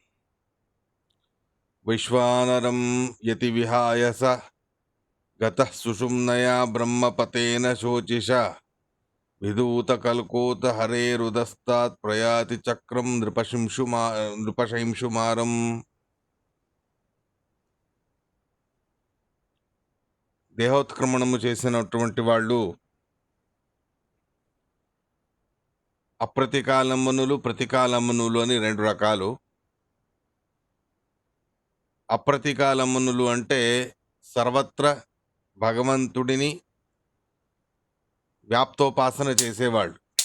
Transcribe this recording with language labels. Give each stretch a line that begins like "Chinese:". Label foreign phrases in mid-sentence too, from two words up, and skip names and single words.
Sanskrit: वैश्वानरं यतिविहाय स गतः सुषुम्नया ब्रह्मपतेन शोचिषा विधूतकल्कोतहरेरुदस्तात् प्रयाति चक्रं नृपशंशुमारम्।
Telugu: దేహోత్క్రమణము చేసినటువంటి వాళ్ళు అప్రతికాలమ్మనులు ప్రతికాలమ్మనులు అని రెండు రకాలు. అప్రతికాలమ్మనులు అంటే సర్వత్ర భగవంతుడిని వ్యాప్తోపాసన చేసేవాళ్ళు.